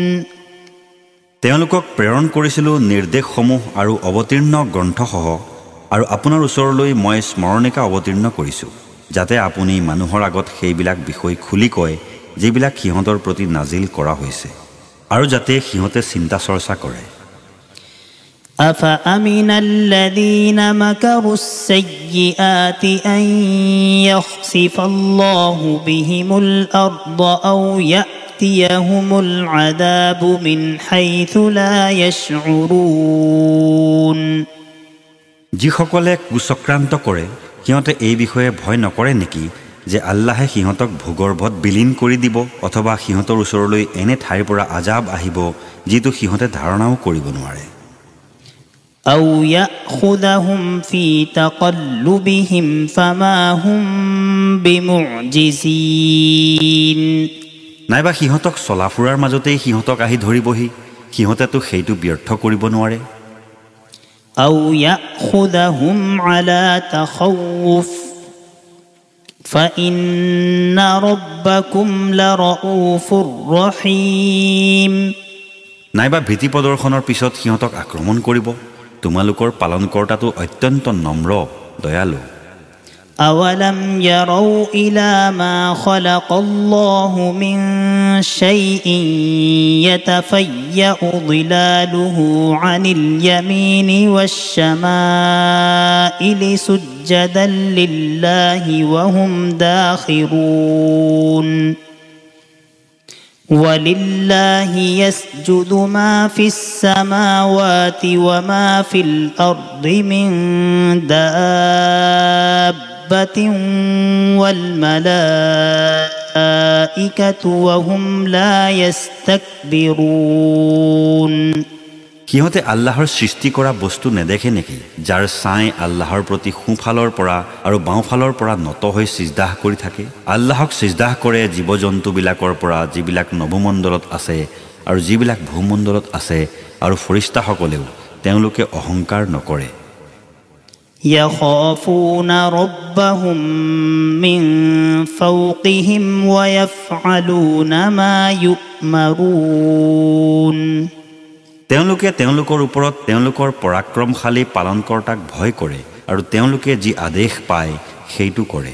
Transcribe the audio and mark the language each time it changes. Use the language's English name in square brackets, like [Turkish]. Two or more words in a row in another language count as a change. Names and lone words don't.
[Assamese] তেওঁলোকক প্ৰেৰণ কৰিছিলোঁ নিৰ্দেশসমূহ আৰু অৱতীৰ্ণ গ্ৰন্থসহ আৰু আপোনাৰ ওচৰলৈ মই স্মৰণিকা অৱতীৰ্ণ কৰিছোঁ যাতে আপুনি মানুহৰ আগত সেইবিলাক বিষয় খুলি কয় যিবিলাক সিহঁতৰ প্ৰতি নাজিল কৰা হৈছে আৰু যাতে সিহঁতে চিন্তা চৰ্চা কৰে [Arabic] أفأمن الذين مكروا السيئات أن يخسف الله بهم الأرض أو يأتيهم العذاب من حيث لا يشعرون [Assamese] যিসকলে কুচক্ৰান্ত কৰে সিহঁতে এই বিষয়ে ভয় নকৰে নেকি যে আল্লাহে সিহঁতক ভূগৰ্ভত বিলীন কৰি দিব অথবা সিহঁতৰ ওচৰলৈ এনে ঠাইৰ পৰা আজাব আহিব যিটো সিহঁতে ধাৰণাও কৰিব নোৱাৰে [Arabic] أو يأخذهم في تقلبهم فما هم بمعجزين [Assamese] নাইবা সিহঁতক চলাফুৰাৰ মাজতেই সিহঁতক আহি ধৰিবহি সিহঁতেতো সেইটো ব্যৰ্থ কৰিব নোৱাৰে [Arabic] أو يأخذهم على تخوف فإن ربكم لرؤوف رحيم [Assamese] নাইবা ভীতি প্ৰদৰ্শনৰ পিছত সিহঁতক আক্ৰমণ কৰিব তোমালোকৰ পালনকৰ্তাটো অত্যন্ত নম্ৰ দয়ালু [Arabic] أولم يروا إلى ما خلق الله من شيء يتفيأ ظلاله عن اليمين والشمائل سجدا لله وهم داخرون ولله يسجد ما في السماوات وما في الأرض من دابة والملائكة وهم لا يستكبرون [Assamese] সিহঁতে আল্লাহৰ সৃষ্টি কৰা বস্তু নেদেখে নেকি যাৰ ছাই আল্লাহৰ প্ৰতি সোঁফালৰ পৰা আৰু বাওঁফালৰ পৰা নত হৈ সিজদাহ কৰি থাকে আল্লাহক সিজদাহ কৰে জীৱ-জন্তুবিলাকৰ পৰা যিবিলাক নভমণ্ডলত আছে আৰু যিবিলাক ভূমণ্ডলত আছে আৰু ফৰিস্তাসকলেও তেওঁলোকে অহংকাৰ নকৰে [Arabic] يخافون ربهم من فوقهم ويفعلون ما يؤمرون [Assamese] তেওঁলোকে তেওঁলোকৰ ওপৰত তেওঁলোকৰ পৰাক্ৰমশালী পালনকৰ্তাক ভয় কৰে আৰু তেওঁলোকে যি আদেশ পায় সেইটো কৰে